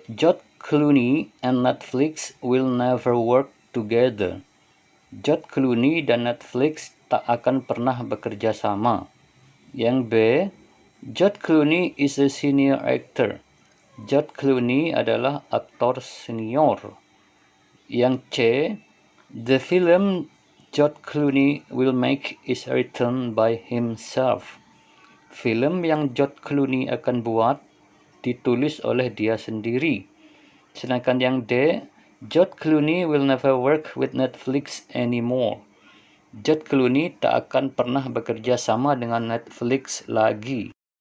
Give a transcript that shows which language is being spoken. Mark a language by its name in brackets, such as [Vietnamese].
[English] George Clooney and Netflix will never work together. [Indonesian] George Clooney dan Netflix tak akan pernah bekerja sama. [English] Yang B. George Clooney is a senior actor. [Indonesian] George Clooney adalah aktor senior. Yang C. [English] The film George Clooney will make is written by himself. [Indonesian] Film yang George Clooney akan buat ditulis oleh dia sendiri. Sedangkan yang D, [English] George Clooney will never work with Netflix anymore. [Indonesian] George Clooney tak akan pernah bekerja sama dengan Netflix lagi.